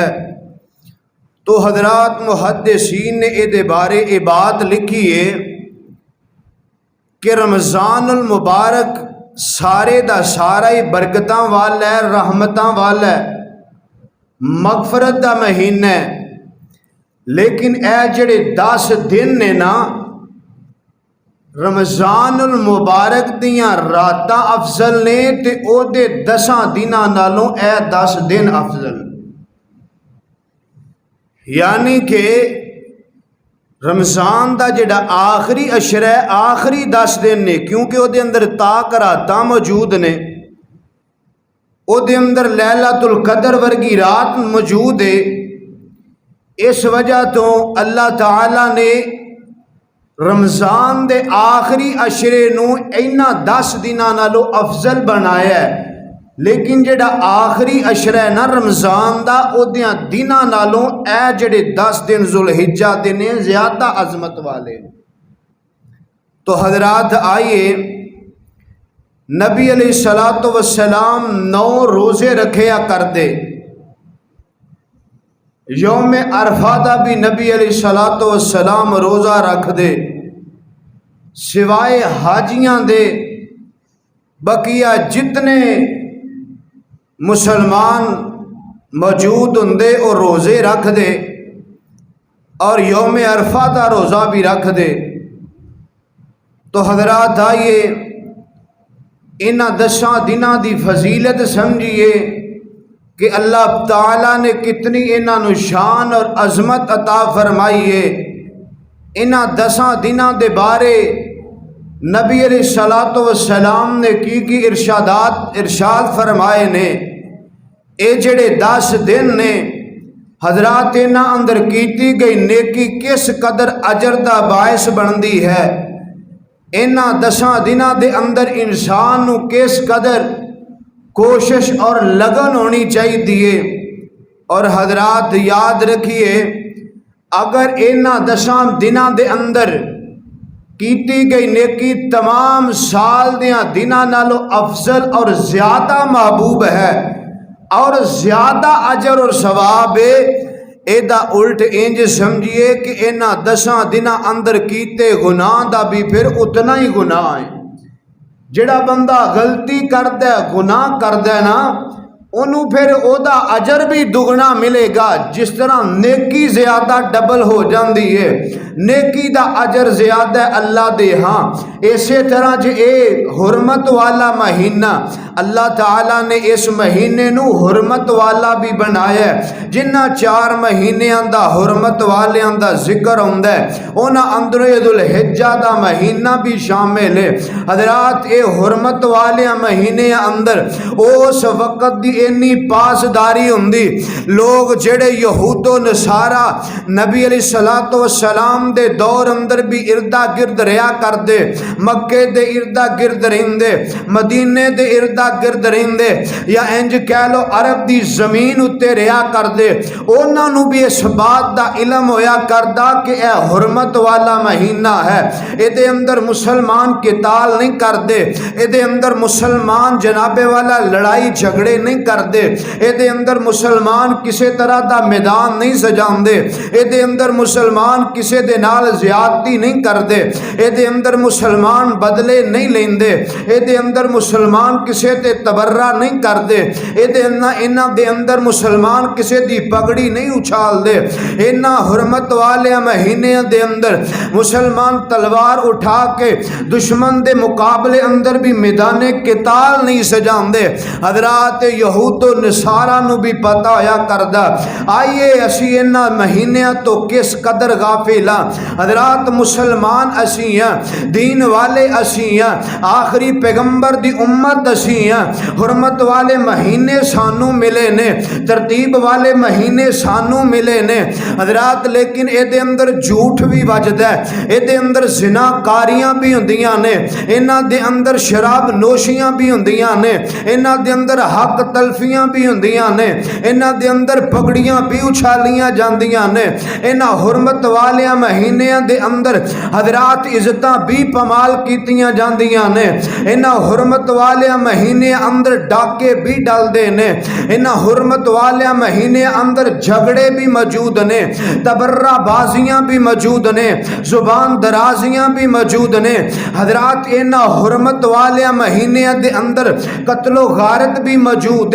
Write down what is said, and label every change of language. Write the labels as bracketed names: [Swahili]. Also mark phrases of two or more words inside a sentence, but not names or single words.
[Punjabi] تو حضرات محدثین نے اے بارے اے بات لکھی ہے کہ رمضان المبارک سارے دا سارا ہی برکتاں والا ہے، رحمتاں والا ہے، مغفرت دا مہینہ ہے، لیکن اے جڑے 10 دن نے نا، رمضان المبارک دیاں راتاں افضل نے تے او دے 10 دناں نالوں اے 10 دن افضل۔ یعنی کہ رمضان دا جڑا آخری عشرہ ہے، آخری 10 دن نے، کیونکہ وہ دے اندر راتاں موجود نے، وہ دے اندر لیلۃ القدر ورگی رات موجود ہے۔ اس وجہ تو اللہ تعالیٰ نے رمضان دے آخری عشرے نو اینا 10 دناں نالوں افضل بنایا ہے، لیکن جڑا آخری عشرہ ہے نا رمضان دا، او دیاں دناں نالوں اے جڑے 10 دن ذوالحجہ دے نے زیادہ عظمت والے۔ تو حضرات آئیے، نبی علیہ السلام 9 روزے رکھیا کر دے۔ یوم عرفہ دا بھی نبی علیہ السلام روزہ رکھ دے، سوائے حاجیاں دے بقیہ جتنے مسلمان موجود ہندے اور روزے رکھ دے، اور یوم عرفہ دا روزہ بھی رکھ دے۔ تو حضرات آئیے، انہاں 10 دناں دی فضیلت سمجھیے کہ اللہ تعالیٰ نے کتنی انہاں نو شان اور عظمت عطا فرمائی ہے۔ انہاں 10 دناں دے بارے نبی علیہ السلام نے کی ارشاد فرمائے نے۔ اے جڑے 10 دن نے حضرات، انہاں اندر کیتی گئی نیکی کس قدر اجر دا باعث بندی ہے۔ انہاں 10 دناں دے اندر انسان نو کس قدر کوشش اور لگن ہونی چاہیے۔ اور حضرات یاد رکھیے، اگر انہاں 10 دناں دے اندر کیتی گئی نیکی تمام سال دیاں دناں نالوں افضل اور زیادہ محبوب ہے اور زیادہ اجر اور ثواب ہے، ایدہ الٹ انج سمجھیے کہ انہاں 10 دناں اندر کیتے گناہ دا بھی پھر اتنا ہی گناہ ہے۔ جڑا بندہ غلطی کردہ ہے، گناہ کردہ ہے نا، انہوں پھر او دا اجر بھی دگنا ملے گا، جس طرح نیکی زیادہ ڈبل ہو جاندی ہے، نیکی دا اجر زیادہ اللہ دے ہاں۔ اسی طرح جے اے حرمت والا مہینہ، اللہ تعالیٰ نے اس مہینے نو حرمت والا بھی بنایا ہے۔ جنہ 4 مہینیاں دا حرمت والیاں دا ذکر ہوندہ ہے، انہاں اندر ذوالحجہ دا مہینہ بھی شامل ہے۔ حضرات، اے حرمت والیاں مہینے اندر اس وقت دی اینی پاسداری ہوندی، لوگ جڑے یہود و نصارہ نبی علیہ السلام دے دور اندر بھی اردہ گرد رہا کر دے، مکے دے اردہ گرد رہندے، مدینے دے اردہ گرد رہندے، یا انج کہہ لو عرب دی زمین اتے رہا کر دے، انہاں نو بھی اس بات دا علم ہویا کردہ کہ اے حرمت والا مہینہ ہے، اے دے اندر مسلمان قتال نہیں کر دے، اے دے اندر مسلمان جناب والا لڑائی جھگڑے نہیں کر دے، اے دے اندر مسلمان کسے طرح دا میدان نہیں سجان دے، اے دے اندر مسلمان کسے دے نال زیادتی نہیں کر دے، اے دے اندر مسلمان بدلے نہیں لیندے، اے دے اندر مسلمان کسے تے تبرہ نہیں کر دے، اے دے اندر مسلمان کسے دی پگڑی نہیں اچھال دے۔ انہاں حرمت والے مہینے دے اندر مسلمان تلوار اٹھا کے دشمن دے مقابلے اندر بھی میدان قتال نہیں سجان دے۔ حضرات یہود و نصارہ نو بھی پتہ ہویا کردہ، آئیے اسی انہاں مہینیاں تو کس قدر غافل ہاں۔ حضرات مسلمان اسی ہیں، دین والے اسی ہیں، آخری پیغمبر دی امت اسی ہیں، حرمت والے مہینے سانو ملے نے، ترتیب والے مہینے سانو ملے نے۔ حضرات لیکن اے دے اندر جھوٹ بھی وجد ہے، اے دے اندر زنا کاریاں بھی ہوندیاں نے، انہاں دے اندر شراب نوشیاں بھی ہوندیاں نے، انہاں دے اندر حق تلفیاں بھی ہوندیاں نے، انہاں دے اندر پگڑیاں بھی اچھالیاں جاندیاں نے، انہاں حرمت والیاں مہینیاں دے اندر حضرات عزتاں بھی پمال کیتیاں جاندیاں نے، انہاں حرمت والیاں مہینے اندر ڈاکے بھی ڈال دے نے، انہاں حرمت والیاں مہینے اندر جھگڑے بھی موجود نے، تبرہ بازیاں بھی موجود نے، زبان درازیاں بھی موجود نے۔ حضرات انہاں حرمت والیاں مہینے دے اندر قتل و غارت بھی موجود ہے۔